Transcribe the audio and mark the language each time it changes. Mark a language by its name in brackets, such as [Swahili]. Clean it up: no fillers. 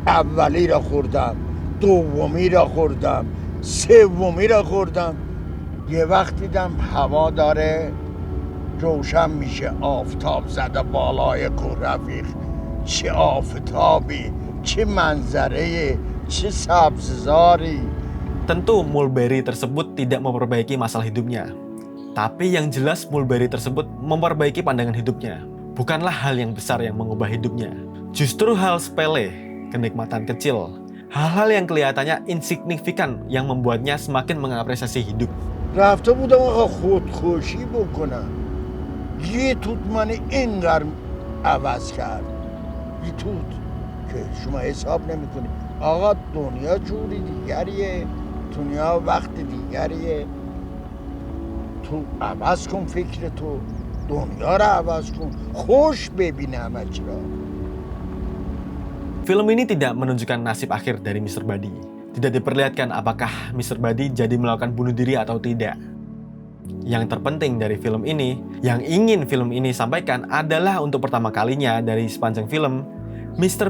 [Persian] اولی را خوردم، دومی را خوردم، سومی را خوردم. یه وقت دیدم هوا داره روشن میشه، آفتاب زده بالای کوه رفیق. چه آفتابی، چه منظره، چه سبززاری. [Indonesian] Tentu mulberry tersebut tidak memperbaiki masalah hidupnya. Tapi yang jelas mulberry tersebut memperbaiki pandangan hidupnya. bukanlah hal yang besar yang mengubah hidupnya. Justru hal sepele, kenikmatan kecil, hal-hal yang kelihatannya insignifikan yang membuatnya semakin mengapresiasi hidup. [Persian] رفته بودم آقا خودکشی بکنم، یه توت من اینقدر عوض کرد، یه توت که شما حساب نمیکنی. آقا دنیا جوری دیگریه، دنیا وقت دیگریه. تو عوض کن فکر تو، دنیا رو عوض کن، خوش ببین همه چی را. [Indonesian] Film ini tidak menunjukkan nasib akhir dari Mr. Buddy. Tidak diperlihatkan apakah Mr. Buddy jadi melakukan bunuh diri atau tidak. Yang terpenting dari film ini, yang ingin film ini sampaikan adalah untuk pertama kalinya dari sepanjang film, Mr.